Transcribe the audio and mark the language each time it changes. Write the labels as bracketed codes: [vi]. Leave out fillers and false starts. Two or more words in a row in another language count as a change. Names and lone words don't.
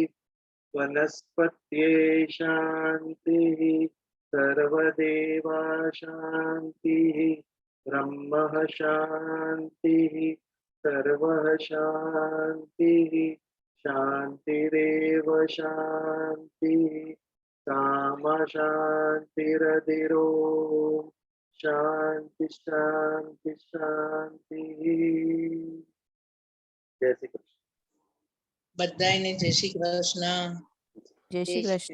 [sa] वनस्पत्ये शांति, सर्वदेवा शांति, ब्रह्म शांति, सर्वः शांति, शांतिरेव शांति, कामा शांतिरधिरोम शांति शांति शांति। [hi] जय श्री कृष्ण। [gu] બધાયને જય શ્રી કૃષ્ણ. જય શ્રી કૃષ્ણ.